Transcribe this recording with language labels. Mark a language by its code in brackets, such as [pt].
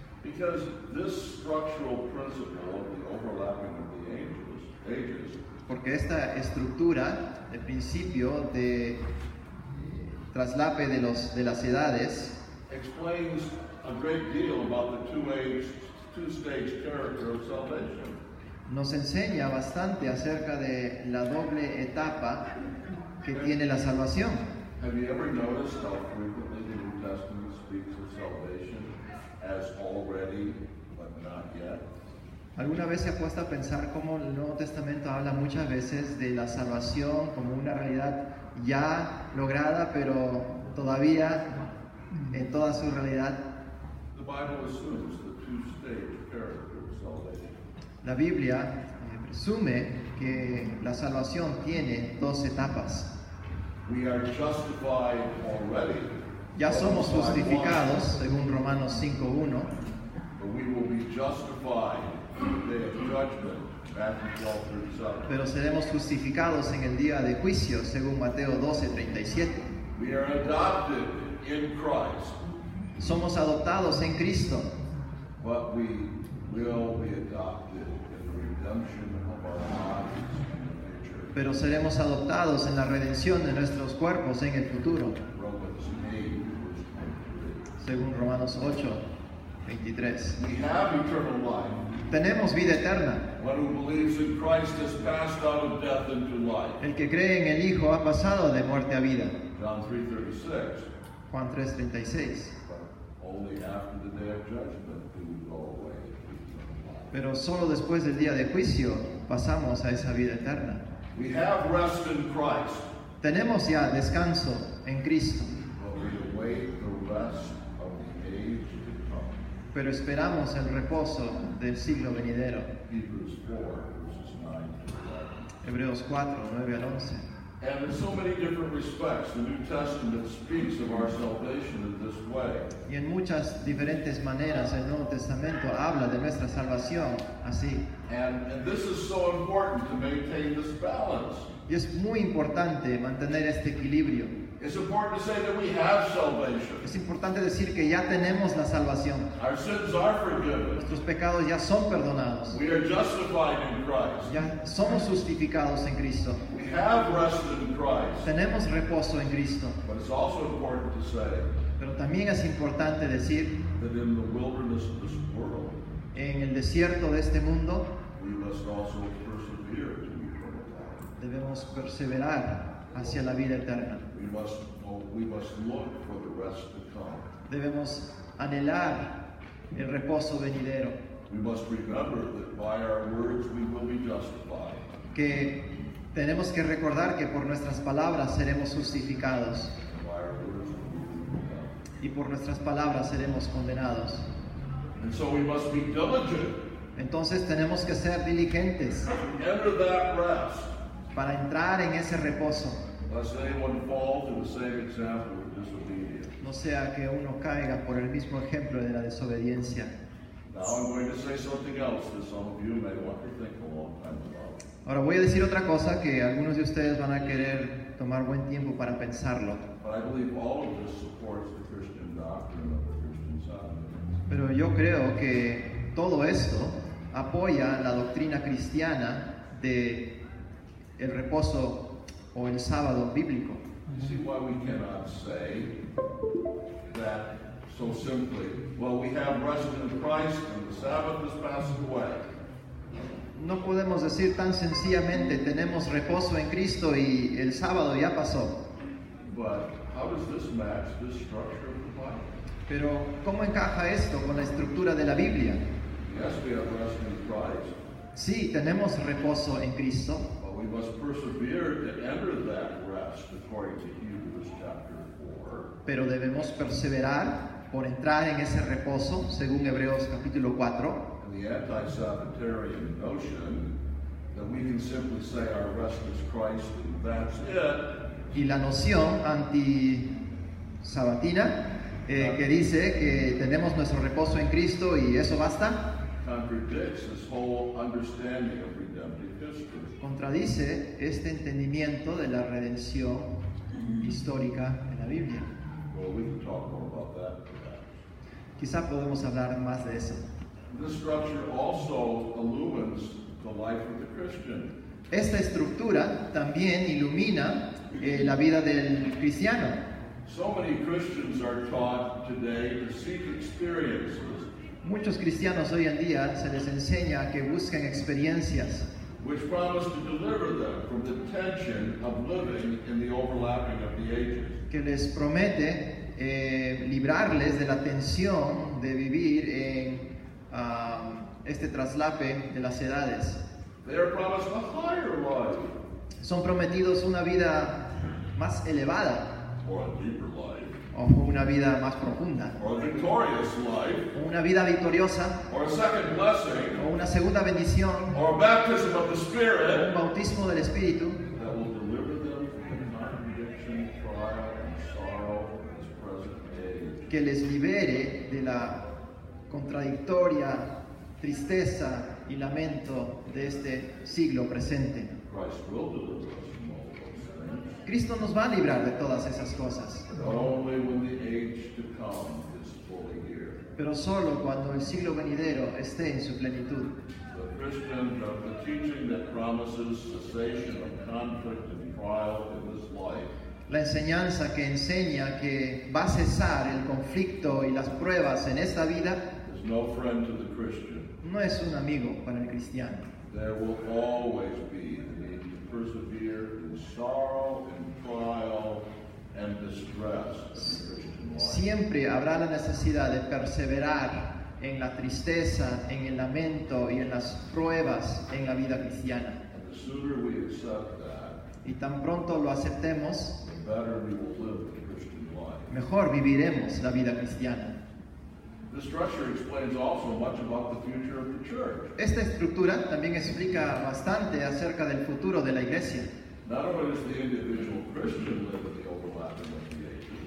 [en] Because this structural principle of the overlapping of the ages [es] Porque esta estructura, el principio de traslape de las edades, [en] explains a great deal about the two-stage character of salvation. [es] nos enseña bastante acerca de la doble etapa que tiene la salvación. [en] Have you ever noticed how frequently the New Testament speaks of salvation as already but not yet? [es] ¿Alguna vez se ha puesto a pensar cómo el Nuevo Testamento habla muchas veces de la salvación como una realidad ya lograda, pero todavía en toda su realidad? [en] The Bible assumes the two-stage character of salvation. [es] La Biblia presume que la salvación tiene dos etapas. [en] We are justified already. [es] Ya somos justificados, según Romanos 5:1, [en] But we will be justified in the day of judgment Matthew 12:37. [es] pero seremos justificados en el día de juicio, según Mateo 12:37. [en] We are adopted in Christ, [es] Somos adoptados en Cristo, [en] but we will be adopted in the redemption of our bodies in the future. [es] pero seremos adoptados en la redención de nuestros cuerpos en el futuro, [en] Romans 8, verse 23. [es] según Romanos 8:23. [en] We have eternal life. [es] Tenemos vida eterna. [en] One who believes in Christ has passed out of death into life. [es] El que cree en el Hijo ha pasado de muerte a vida. [en] John 3:36. [es] Juan 3:36. [en] But only after the day of judgment do we go away to eternal life. [es] Pero solo después del día de juicio pasamos a esa vida eterna. [en] We have rest in Christ, [es] Tenemos ya descanso en Cristo, [en] but we await the rest of the age to come. [es] pero esperamos el reposo del siglo venidero. [en] Hebrews 4, verses 9 to 11. [es] Hebreos 4, 9 al 11. [en] And in so many different respects, the New Testament speaks of our salvation in this way. [es] Y en muchas diferentes maneras el Nuevo Testamento habla de nuestra salvación así. [en] And this is so important to maintain this balance. [es] Y es muy importante mantener este equilibrio. [en] It's important to say that we have salvation. [es] Es importante decir que ya tenemos la salvación. [en] Our sins are forgiven. [es] Nuestros pecados ya son perdonados. [en] We are justified in Christ. [es] Ya somos justificados en Cristo. [en] We have rest in Christ. [es] Tenemos reposo en Cristo. [en] But it's also important to say [es] Pero también es importante decir, [en] that in the wilderness of this world, [es] en el desierto de este mundo [en] we must also persevere to eternal life. [es] debemos perseverar hacia la vida eterna. [en] We must look for the rest to come. [es] Debemos anhelar el reposo venidero. [en] We must remember that by our words we will be justified. [es] Que tenemos que recordar que por nuestras palabras seremos justificados [en] And by our words we will be condemned. [es] y por nuestras palabras seremos condenados. [en] And so we must be diligent [es] Entonces tenemos que ser diligentes [en] to enter that rest, [es] para entrar en ese reposo. [en] lest anyone fall to the same example of disobedience. [es] No sea que uno caiga por el mismo ejemplo de la desobediencia. [en] Now I'm going to say something else that some of you may want to think a long time about. [es] Ahora voy a decir otra cosa que algunos de ustedes van a querer tomar buen tiempo para pensarlo. [en] But I believe all of this supports the Christian doctrine of the Christian Sabbath. [es] Pero yo creo que todo esto apoya la doctrina cristiana de el reposo o el sábado bíblico. [en] You see why we cannot say that so simply, well, we have rest in Christ and the Sabbath is passed away. [es] No podemos decir tan sencillamente tenemos reposo en Cristo y el sábado ya pasó. [en] But how does this match this structure of the Bible? [es] Pero ¿cómo encaja esto con la estructura de la Biblia? [en] Yes, we have rest in Christ, [es] Sí, tenemos reposo en Cristo, [en] but we must persevere to enter that rest according to Hebrews chapter 4. [es] pero debemos perseverar por entrar en ese reposo, según Hebreos capítulo 4. [en] And the anti-Sabbatarian notion that we can simply say our rest is Christ and that's it, [es] Y la noción anti-sabatina que dice que tenemos nuestro reposo en Cristo y eso basta, [en] contradicts this whole understanding of redemptive history. [es] contradice este entendimiento de la redención histórica en la Biblia. [en] Well, we can talk more about that perhaps. [es] Quizá podemos hablar más de eso. [en] This structure also illumines the life of the Christian. [es] Esta estructura también ilumina la vida del cristiano. [en] So many Christians are taught today to seek experiences [es] Muchos cristianos hoy en día se les enseña que busquen experiencias [en] which promise to deliver them from the tension of living in the overlapping of the ages. [es] que les promete librarles de la tensión de vivir en este traslape de las edades. [en] They are promised a higher life [es] Son prometidos una vida más elevada [en] or a deeper life [es] o una vida más profunda [en] or a victorious life [es] o una vida victoriosa [en] or a second blessing [es] o una segunda bendición [en] or a baptism of the [es] o un [en] Spirit [es] bautismo del Espíritu [en] that will deliver them from the contradiction, trial, and sorrow of this present age. [es] que les libere de la contradictoria tristeza y lamento de este siglo presente. [en] Christ will deliver us from all those things, [es] Cristo nos va a librar de todas esas cosas, [en] but only when the age to come is fully here. [es] pero solo cuando el siglo venidero esté en su plenitud. [en] The Christian, the teaching that promises cessation of conflict and trial in this life [es] La enseñanza que enseña que va a cesar el conflicto y las pruebas en esta vida [en] is no friend to the Christian. [es] no es un amigo para el cristiano. [en] There will always be the need to persevere in sorrow, in trial, and distress in the Christian life. [es] Siempre habrá la necesidad de perseverar en la tristeza, en el lamento y en las pruebas en la vida cristiana. [en] And the sooner we accept that, [es] Y tan pronto lo aceptemos, [en] the better we will live the Christian life. [es] mejor viviremos la vida cristiana. [en] This structure explains also much about the future of the church. [es] Esta estructura también explica bastante acerca del futuro de la iglesia. [en] Not only does the individual Christian live in the overlapping of the ages,